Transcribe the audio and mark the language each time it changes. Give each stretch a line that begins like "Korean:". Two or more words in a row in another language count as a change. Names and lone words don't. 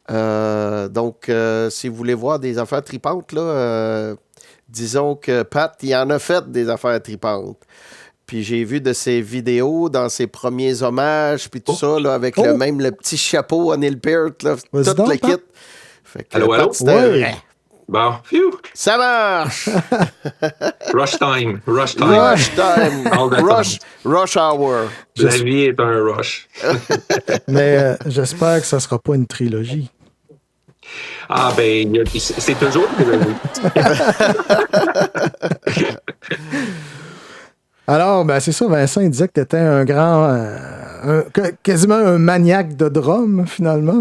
French: Donc, si vous voulez voir des affaires tripantes, là, disons que Pat, il en a fait des affaires tripantes. Puis j'ai vu de ses vidéos dans ses premiers hommages, puis tout ça, là, avec le petit chapeau à Neil Peart, là, tout le kit. Fait que allô? c'était vrai. Bon, phew. Ça marche!
English: Rush time. Rush time. Rush hour.
French: La vie est un rush. Mais j'espère que ça sera pas une trilogie. Ah, ben, c'est toujours une trilogie. Alors, ben c'est ça, Vincent, il disait que tu étais un grand, quasiment un maniaque de drum, finalement.